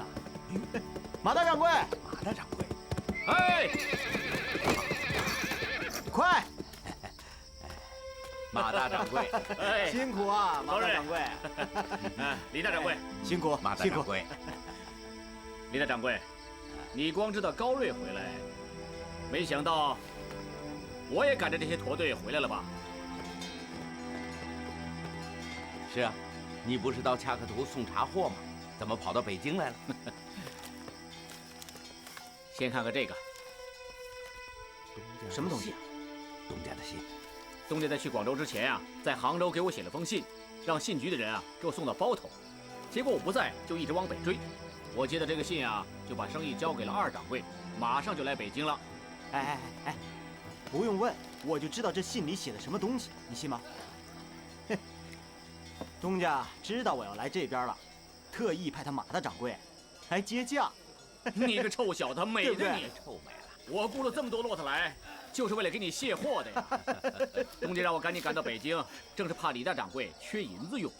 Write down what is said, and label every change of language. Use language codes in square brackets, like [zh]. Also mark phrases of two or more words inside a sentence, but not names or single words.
[zh] 馬大掌櫃，馬大掌櫃，哎，快！馬大掌櫃，哎，辛苦啊，馬大掌櫃。李大掌櫃，辛苦，馬大掌櫃。李大掌櫃，你光知道高瑞回來，沒想到我也趕着這些駝隊回來了吧？是啊，你不是到恰克圖送茶貨嗎？怎麼跑到北京來了？先看看這個，什麼東西啊？東家的信。东家在去廣州之前啊，在杭州給我寫了封信，讓信局的人啊給我送到包頭。結果我不在，就一直往北追。我接到這個信啊，就把生意交給了二掌櫃，馬上就來北京了。哎，不用問，我就知道這信裡寫的什麼東西，你信嗎？哼，東家知道我要來這邊了，特意派他馬大掌櫃來接駕。你個臭小子，美的對你，臭美了！我雇了這麼多駱駝來，就是為了給你卸貨的呀。東家讓我趕緊趕到北京，正是怕李大掌櫃缺銀子用。